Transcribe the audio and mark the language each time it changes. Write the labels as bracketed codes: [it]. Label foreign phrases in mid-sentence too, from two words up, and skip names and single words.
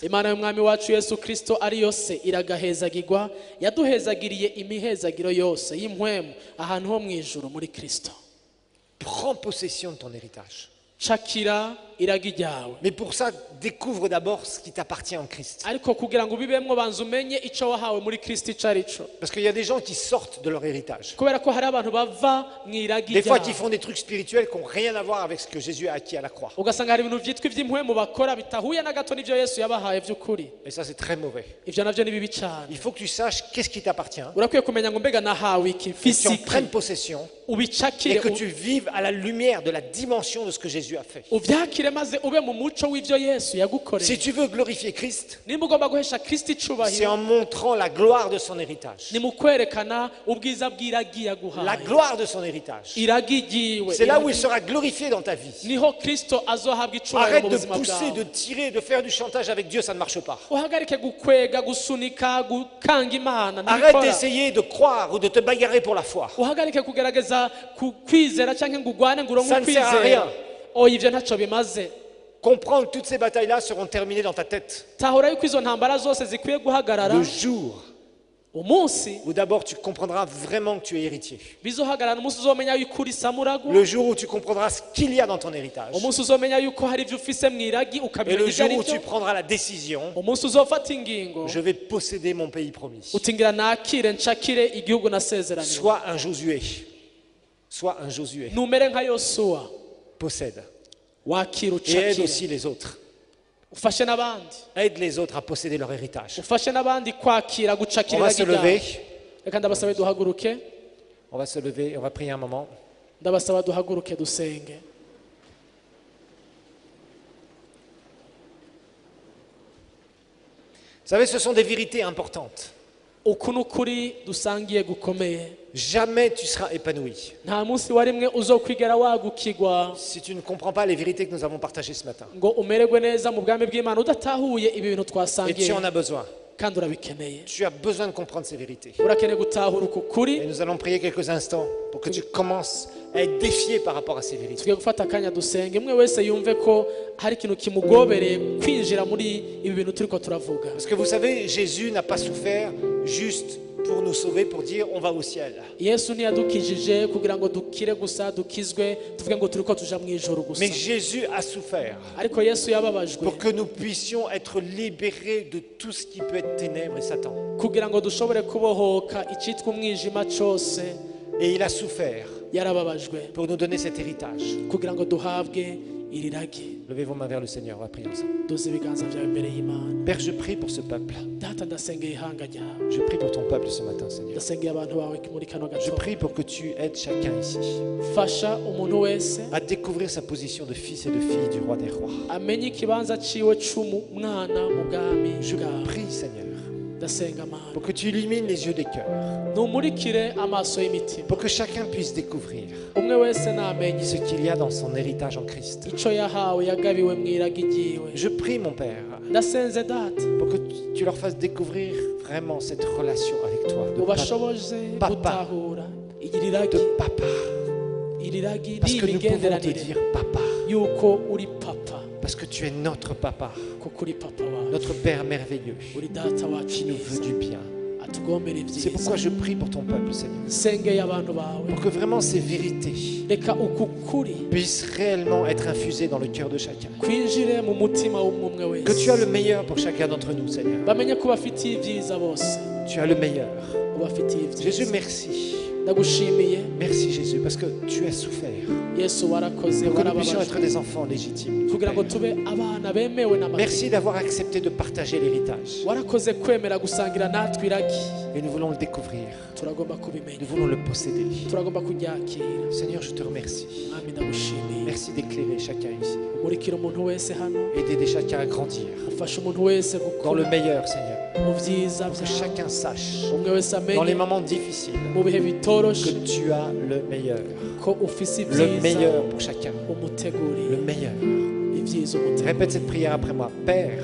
[rn] Imana y'umwami wacu Yesu Kristo ari yose iragahezagirwa, yaduhezagiriye imihezagiro yose y'impwemu ahantu ho mu ijuru muri Kristo. [fr] Prends possession de ton héritage. [rn] Cakira iragi ryawe. [fr] Mais pour ça, découvre d'abord ce qui t'appartient en Christ. [rn] Ariko kugira ngo ubibemwo banza umenye ico wahawe muri Kristo ico arico. [fr] Parce qu'il y a des gens qui sortent de leur héritage. [rn] Kubera ko hari abantu bava mu iragi [fr] Des fois, qui [rn] ryawe. [fr] font des trucs spirituels qui n'ont rien à voir avec ce que Jésus a acquis à la croix. [rn] Ugasanga hari ibintu vyitwa ivy'impwemu bakora bitahuye na gato n'ivyo Yesu yabahaye vy'ukuri. [fr] Et ça, c'est très mauvais. [rn] Ivyo navyo ni bibi cane. [fr] Il faut que tu saches qu'est-ce qui t'appartient, [rn] Urakwiye kumenya ngo mbega nahawe iki [fr] que tu en physique prennes possession et [rn] ubicakire [fr] que tu vives à la lumière de la dimension de ce que Jésus a fait. [rn] uvyakire maze ube mu muco w'ivyo Yesu yagukoreye. [fr] Si tu veux glorifier Christ, [rn] Nimba ugomba guhesha Kristo [fr] c'est [rn] icubahiro [fr] en montrant la gloire de son héritage. [rn] ni mu kwerekana ubwiza bw'iragi [fr] La [rn] yaguhaye. [fr] gloire de son héritage. [rn] Iragi ryiwe. [fr] C'est là où il sera glorifié dans ta vie. [rn] Niho Kristo azohabwa icubahiro [fr] Arrête [rn] mu [fr] de [rn] buzima [fr] pousser, de [rn] bwawe. [fr] tirer, de faire du chantage avec Dieu, ça ne marche pas. [rn] Uhagarike gukwega gusunika gukanga imana [fr] Arrête [rn] ntibikora. [fr] d'essayer de croire ou de te bagarrer pour la foi. [rn] Uhagarike kugerageza kwizera canke ngo ugwane ngo uronke [fr] Ça ne sert à rien. [rn] ukwizera. Oya ivyo ntaco bimaze. [fr] Comprends que toutes ces batailles-là seront terminées dans ta tête. [rn] Tahura yuko izo ntambara zose zikwiye guhagarara [fr] Le jour [rn] umunsi [fr] où d'abord tu comprendras vraiment que tu es héritier. [rn] bizohagarara umunsi uzomenya yuko uri samuragwa. [fr] Le jour où tu comprendras ce qu'il y a dans ton héritage. [rn] Umunsi uzomenya yuko hari ivyo ufise mw'iragi [fr] Et [rn] ukamenya [fr] le [rn] ivyo [fr] jour [rn] ari [fr] où tu [rn] vyo. [fr] prendras la décision, [rn] Umunsi uzofata ingingo [fr] je vais posséder mon pays promis. [rn] utingira nakire nshakire igihugu nasezeraniwe. [fr] Sois un Josué. Sois un Josué. [rn] Numere nka Yosuwa [fr] Possède. [rn] wakira [fr] Et aide [rn] ucakire. [fr] aussi les autres. [rn] Ufashe n'abandi. [fr] Aide les autres à posséder leur héritage. [rn] Ufashe n'abandi kwakira [fr] On [rn] gucakira [fr] va se [rn] iragi [fr] lever. [rn] ryawe. Reka ndabasabe duhaguruke. [fr] On va se lever. On va prier un moment. [rn] Ndabasaba duhaguruke dusenge. [fr] Vous savez, ce sont des vérités importantes. [rn] Uku n'ukuri dusangiye gukomeye. [fr] Jamais tu seras épanoui [rn] Nta munsi wa rimwe uzokwigera wagukigwa [fr] si tu ne comprends pas les vérités que nous avons partagées ce matin. [rn] ngo umererwe neza mu bwami bw'Imana udatahuye ibi bintu [fr] Et tu [rn] twasangiye [fr] en as besoin. [rn] kandi urabikeneye. [fr] Tu as besoin de comprendre ces vérités. [rn] Urakeneye gutahura uku [fr] Et [rn] kuri. [fr] nous allons prier quelques instants pour que tu commences à être défié par rapport à ces vérités. [rn] Tugiye gufata akanya dusenge umwe wese yumve ko hari ikintu kimugobereye kwinjira muri ibi bintu turiko turavuga. [fr] Parce que vous savez, Jésus n'a pas souffert juste pour nous sauver, pour dire on va au ciel. [rn] Yesu ntiyadukijije kugira ngo dukire gusa dukizwe tuvuge ngo turiko tuja mu ijuru gusa. [fr] Mais Jésus a souffert [rn] Ariko Yesu yababajwe [fr] pour que nous puissions être libérés de tout ce qui peut être ténèbres et Satan. [rn] kugira ngo dushobore kubohoka icitwa umwijima cose. [fr] Et il a souffert [rn] Yarababajwe [fr] pour nous donner cet héritage. [rn] kugira ngo duhabwe iri ragi. [fr] Levez vos mains vers le Seigneur, on va prier ensemble. [rn] Duze ibiganza byawe imbere y'Imana. [fr] Père, je prie pour ce peuple. [rn] Data ndasengeye ihanga ryawe. [fr] Je prie pour ton peuple ce matin, Seigneur. [rn] Ndasengeye abantu bawe muri kano [fr] Je [rn] gatondo. [fr] prie pour que tu aides chacun ici [rn] Fasha umuntu wese [fr] à découvrir sa position de fils et de fille du roi des rois. [rn] amenye ikibanza ciwe c'umwana mu bwami [fr] Je [rn] bwawe. [fr] prie, Seigneur, [rn] Ndasenga Mana. [fr] pour que tu illumines les yeux des cœurs, [rn] Numurikire amaso y'imitima. [fr] pour que chacun puisse découvrir [rn] Umwe wese namenye [fr] ce qu'il y a dans son héritage en Christ. [rn] ico yahawe yagabiwe mw'iragi ryiwe. [fr] Je prie, mon Père, [rn] Ndasenze data [fr] pour que tu leur fasses découvrir vraiment cette relation avec toi, [rn] ubashoboze [fr] Papa. [rn] gutahura iri ragi [fr] de papa, [rn] iri ragi [fr] parce que nous pouvons te [rn] n'imigenderanire [fr] dire papa, [rn] yuko uri papa [fr] parce que tu es notre papa, [rn] kuko uri papa wawe [fr] notre Père merveilleux, [rn] uri data wacu [fr] qui nous veut [rn] mwiza [fr] du bien. [rn] atugombera [fr] C'est [rn] ibyiza. [fr] pourquoi je prie pour ton peuple, Seigneur, [rn] nsengeye abantu bawe [fr] pour que vraiment ces vérités [rn] reka uku kuri [fr] puissent réellement être infusées dans le cœur de chacun. [rn] kwinjire mu mutima w'umwe [fr] Que tu as [rn] wese [fr] le meilleur pour chacun d'entre nous, Seigneur. [rn] bamenye ko bafitiye ibyiza bose [fr] Tu as le meilleur. [rn] ubafitiye [fr] Jésus, [rn] ibyiza. [fr] merci. [rn] ndagushimiye [fr] Merci, Jésus, parce que tu as souffert [rn] yesu warakoze [fr] pour que nous puissions être [rn] warababajwe [fr] des enfants légitimes. du [rn] kugira ngo [fr] Père. [rn] tube abana bemewe n'amategeko. [fr] Merci d'avoir accepté de partager l'héritage. [rn] warakoze kwemera gusangira natwe iragi [fr] Et nous voulons le découvrir. [rn] turagomba kubimenya [fr] Nous voulons le posséder. [rn] turagomba kuryakira. [fr] Seigneur, je te remercie. [rn] mwami ndagushimiye [fr] Merci d'éclairer chacun ici. [rn] umurikira umuntu wese hano [fr] D'aider chacun à grandir [rn] ufasha umuntu wese [fr] dans le [rn] gukura [fr] meilleur, Seigneur. [rn] mu byiza [fr] Que [rn] byawe [fr] chacun sache, [rn] umwe wese [fr] dans les [rn] amenye [fr] moments difficiles, [rn] mu bihe [fr] que [rn] bitoroshe [fr] tu as le meilleur. [rn] ko ufise [fr] Le [rn] ibyiza [fr] meilleur pour chacun. [rn] umuteguriye [fr] Le meilleur. [rn] ibyiza umuteguriye. [fr] Répète cette prière après moi. Père,